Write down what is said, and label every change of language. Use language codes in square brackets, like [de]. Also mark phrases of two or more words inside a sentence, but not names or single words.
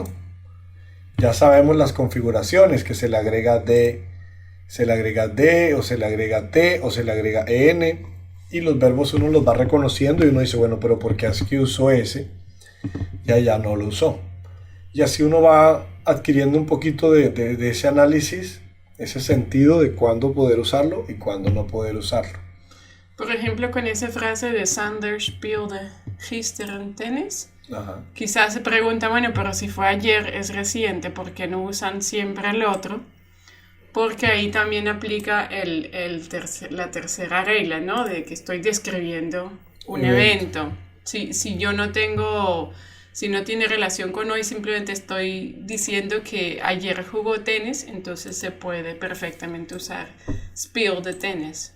[es] Ya sabemos las configuraciones, que se le agrega D, se le agrega D, o se le agrega T, o se le agrega EN, y los verbos uno los va reconociendo y uno dice, bueno, pero ¿por qué aquí usó ese? Ya no lo usó. Y así uno va adquiriendo un poquito de ese análisis, ese sentido de cuándo poder usarlo y cuándo no poder usarlo. Por ejemplo, con esa frase de [nl] Sander speelde gisteren tenis, [es] Ajá. quizás se pregunta, bueno, pero si fue ayer es reciente, ¿por qué no usan siempre el otro? Porque ahí también aplica la tercera regla, ¿no? De que estoy describiendo un evento. Si yo no tengo, si no tiene relación con hoy, simplemente estoy diciendo que ayer jugó tenis, entonces se puede perfectamente usar [nl] speelde tenis.